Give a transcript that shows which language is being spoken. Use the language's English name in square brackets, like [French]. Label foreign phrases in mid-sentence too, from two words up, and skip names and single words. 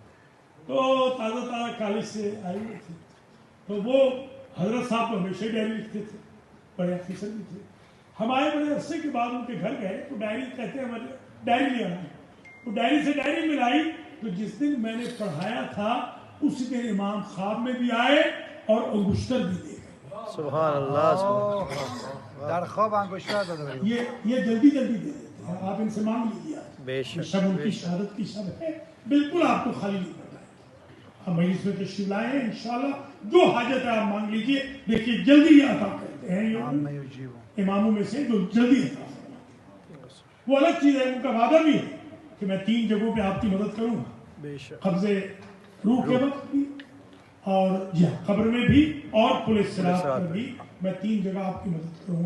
[Urdu] تو تازہ تازہ کالج سے آئے ہوئے تھے، تو وہ حضرت صاحب تو ہمیشہ ہی ڈائری لکھتے تھے، بڑے افسر بھی تھے. ہم آئے بڑے عرصے کے بعد ان کے گھر گئے تو ڈائری کہتے ہیں ہمارے ڈائری لے آنا، تو ڈائری سے ڈائری ملائی تو جس دن میں نے پڑھایا تھا اسی دن امام خواب میں بھی آئے اور انگشتر بھی دے گئے. [Arabic] سبحان الله [Persian] در خواب انگشتر داده بریم. [Urdu] یہ جلدی جلدی دے دیتے ہیں، آپ ان سے مانگ لیجیے آج. बेशक شب ان کی شہادت کی شب ہے، بالکل آپ کو خالی نہیں کرنا ہے. ہم مجلس میں تشریف لائے ہیں، انشاءاللہ جو حاجت ہے آپ مانگ لیجیے. دیکھیے جلدی یہ عطا کرتے ہیں، یہ [Arabic] عما يجيبون. [Urdu] اماموں میں سے جو جلدی عطا فرماتے ہیں۔ وہ الگ چیز ہے، ان کا وعدہ بھی ہے کہ میں 3 جگہوں پہ آپ کی مدد کروں گا, बेशक قبضِ روح کے وقت بھی اور جی ہاں قبر میں بھی اور پلس صراط پر بھی میں 3 جگہ آپ کی مدد کروں گا.